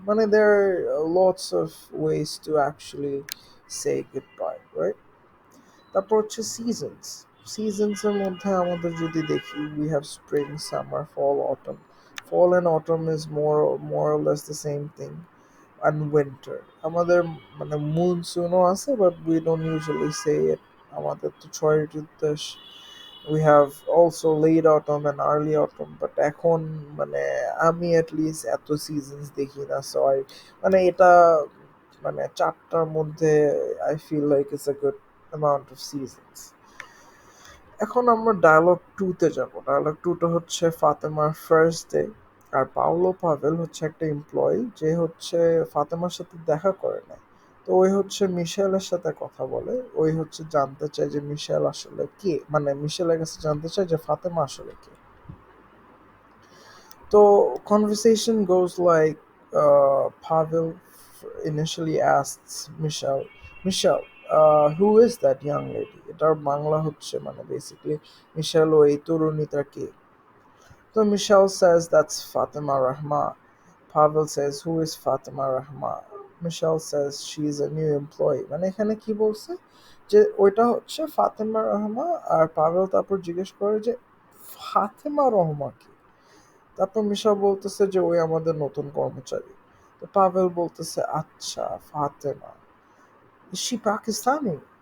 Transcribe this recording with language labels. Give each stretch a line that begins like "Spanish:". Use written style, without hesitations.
English: মানে there are lots of ways to actually say goodbye, right?
Bangla: তারপর হচ্ছে seasons, সিজনসের মধ্যে আমাদের যদি দেখি,
English: we have spring, summer, fall, autumn. Fall and autumn is more or less the same thing. And winter
Bangla: আমাদের মানে মনসুনও আছে,
English: but we don't usually say it।
Bangla: আমাদের তো ছয় ঋতুর দেশ।
English: we have also late autumn and early autumn, but
Bangla: এখন মানে আমি
English: at least
Bangla: এত সিজনস দেখি না,
English: so I
Bangla: মানে এটা মানে চারটার মধ্যে
English: I feel like it's a good amount of seasons।
Bangla: এখন আমরা ডায়ালগ টু তে যাব। ডায়ালগ টুটা হচ্ছে ফাতেমার ফার্স্ট ডে। আর পাওলো পাভেল হচ্ছে একটা এমপ্লয়ি যে হচ্ছে ফাতেমার সাথে দেখা করে না। তো ওই হচ্ছে মিশেলের সাথে কথা বলে। ওই হচ্ছে জানতে চায় যে মিশেল আসলে কে, মানে মিশেলের কাছে জানতে চায় যে ফাতেমা আসলে কে।
English: So conversation goes like Pavel initially asks Michelle, Michelle, who is that young lady?
Bangla: এটার বাংলা হচ্ছে মানে basically Michelle ও এই তরুণীটা কে?
English: So Michelle says that's Fatima Rahma. Pavel says who is Fatima Rahma? Michelle says she's a new employee.
Bangla: মানে এখানে কি বলছে যে ওইটা হচ্ছে ফাতেমা রহমা, আর পাভেল তারপর জিজ্ঞেস করে যে ফাতেমা রহমা কি? তারপর মিশা বলতেছে যে ওই আমাদের নতুন কর্মচারী। তো পাভেল বলতেছে আচ্ছা ফাতেমা,
English: She Pakistani?